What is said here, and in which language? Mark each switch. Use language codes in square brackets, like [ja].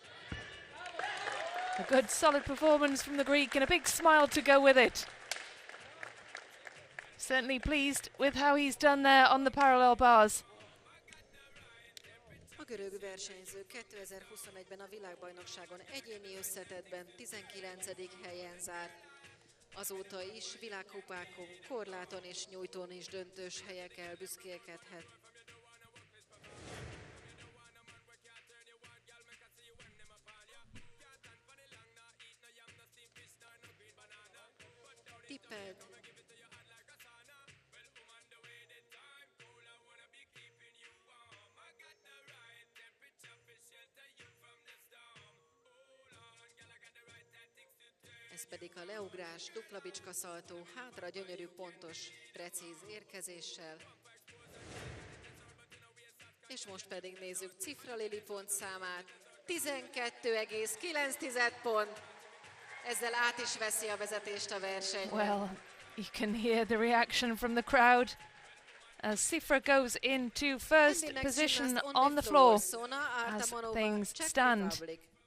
[en] A good solid performance from the Greek and a big smile to go with it. Certainly pleased with how he's done there on the parallel bars. [hu] A görög versenyző 2021-ben a világbajnokságon egyéni összetettben 19. helyen zárt. Azóta is világkupákon, korláton és nyújtón is döntős helyekkel büszkélkedhet. Tippelt. Ez pedig a leugrás, dupla bicskaszaltó, hátra gyönyörű, pontos, precíz érkezéssel. És most pedig nézzük Cifra Lili pontszámát, 12,9 pont. Ezzel át is veszi a vezetést a versenyben. [en] Well, you can hear the reaction from the crowd as Cifra goes into first position on the floor as things stand.